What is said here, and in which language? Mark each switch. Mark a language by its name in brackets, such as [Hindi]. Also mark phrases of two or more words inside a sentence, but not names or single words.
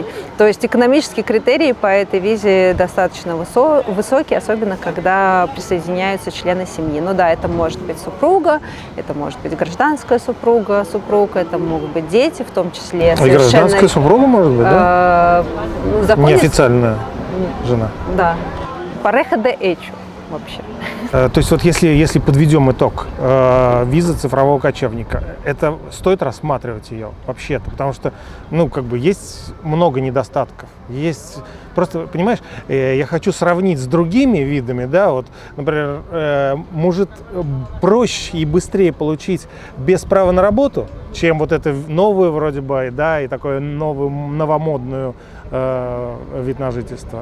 [Russian] То есть экономические критерии по этой визе достаточно высокие, особенно когда присоединяются члены семьи. Ну да, это может быть супруга, это может быть гражданская супруга, это могут быть дети, в том числе совершенно... И гражданская супруга может быть, да? Законе... Неофициальная жена. Да. [Spanish] Pareja de hecho вообще. [Russian] То есть вот если подведем итог, виза цифрового кочевника, это стоит рассматривать ее вообще-то, потому что, ну, как бы есть много недостатков. Есть просто, понимаешь, я хочу сравнить с другими видами, да, вот, например, может проще и быстрее получить без права на работу, чем вот это новую вроде бы, да, и такую новую, новомодную вид на жительство?